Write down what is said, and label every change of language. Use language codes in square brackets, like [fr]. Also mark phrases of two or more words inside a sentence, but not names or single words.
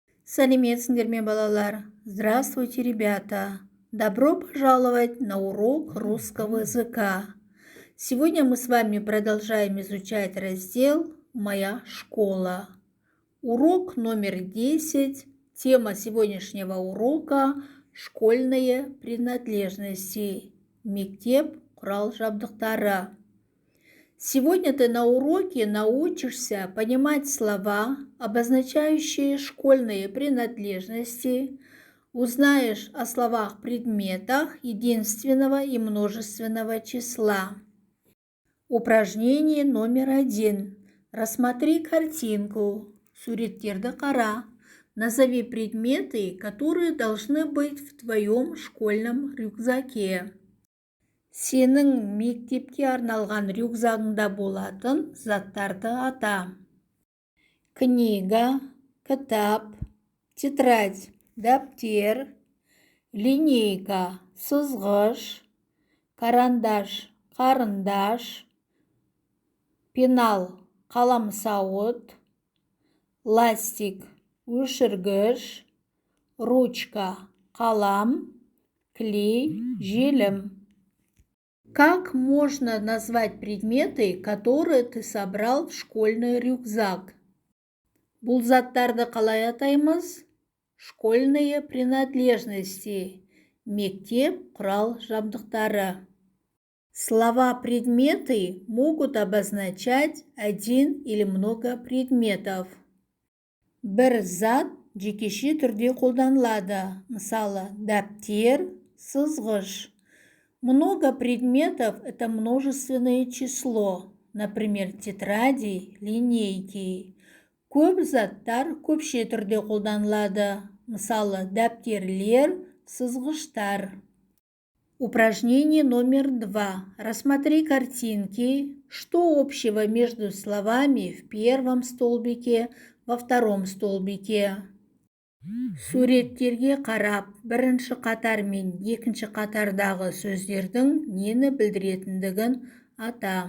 [kk] Сәлеметсіңдер ме, балалар? [ru] Здравствуйте, ребята! Добро пожаловать на урок русского языка. Сегодня мы с вами продолжаем изучать раздел «Моя школа». Урок номер 10. Тема сегодняшнего урока – школьные принадлежности. [kk] Мектеп құрал-жабдықтары. [ru] Сегодня ты на уроке научишься понимать слова, обозначающие школьные принадлежности, узнаешь о словах-предметах единственного и множественного числа. Упражнение номер 1. Рассмотри картинку. [kk] Суреттерді қара. [ru] Назови предметы, которые должны быть в твоем школьном рюкзаке. [kk] Сенің мектепке арналған рюкзагыңда болатын заттарды ата. [ru] Книга, кітап, тетрадь, дәптер, линейка, сызғыш, карандаш, қарындаш, пенал, қаламсауыт, ластик, өшіргіш, ручка, қалам, клей, желім. Как можно назвать предметы, которые ты собрал в школьный рюкзак? [kk] Бұл заттарды қалай атаймыз? [ru] Школьные принадлежности. [kk] Мектеп құрал-жабдықтары. [ru] Слова «предметы» могут обозначать один или много предметов. [kk] Бір зат жекеше түрде қолданылады. Мысалы, дәптер, сызғыш. [ru] Много предметов – это множественное число, например, тетради, линейки. [kk] Көп заттар көпше түрде қолданылады, мысалы, дәптерлер, сызғыштар. [ru] Упражнение номер 2. Рассмотри картинки. Что общего между словами в первом столбике, во втором столбике? [kk] Суреттерге қарап, бірінші қатар мен екінші қатардағы сөздердің нені білдіретіндігін ата.